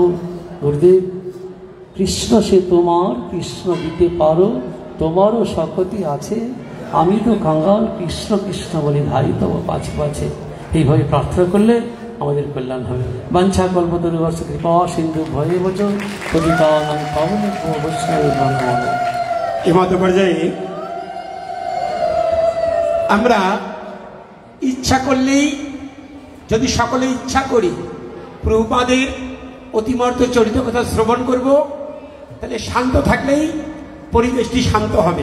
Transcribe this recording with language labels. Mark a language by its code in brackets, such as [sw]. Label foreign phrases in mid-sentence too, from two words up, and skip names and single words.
[bn] গুরুদেব, কৃষ্ণ সে তোমার, কৃষ্ণ দিতে পারো, তোমারও শকতি আছে, আমি তো কাঙ্গাল, কৃষ্ণ কৃষ্ণ বলে ধারি তব পাছে পাছে। এইভাবে প্রার্থনা করলে আমাদের কল্যাণ হবে। [sa] বাঞ্ছা কল্পতরুবর্ষ কৃপা সিন্ধু ভয়ে বচন পতিতানাং পাবনেভ্যো বৈষ্ণবেভ্যো নমো নমঃ। [bn] এ মতো পর্যায়ে আমরা ইচ্ছা করলেই, যদি সকলে ইচ্ছা করি, প্রভুপাদের অতিমর্ত চরিত কথা শ্রবণ করব, তাহলে শান্ত থাকলেই পরিবেশটি শান্ত হবে।